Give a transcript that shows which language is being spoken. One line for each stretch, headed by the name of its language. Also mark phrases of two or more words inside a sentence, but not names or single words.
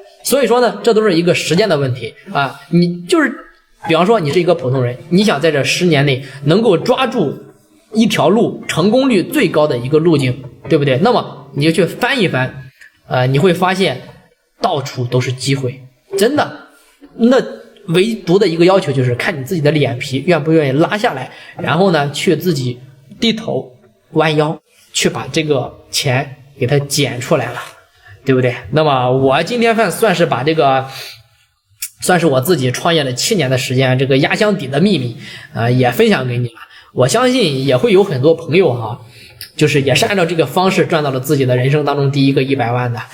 Chinese: 所以說呢，這都是一個時間的問題你就是比方說你是一個普通人，你想在這10年內能夠抓住一條路成功率最高的一個路徑，對不對？那麼你就去翻一翻你會發現到處都是機會，真的。那唯獨的一個要求就是看你自己的臉皮願不願意拉下來，然後呢去自己低頭彎腰去把這個錢給它撿出来了，對不对？那麼我今天算是把这個算是我自己創業了7年的時間，這個壓箱底的秘密也分享給你了。我相信也會有很多朋友就是也是按照這個方式賺到了自己的人生當中第一個100萬的。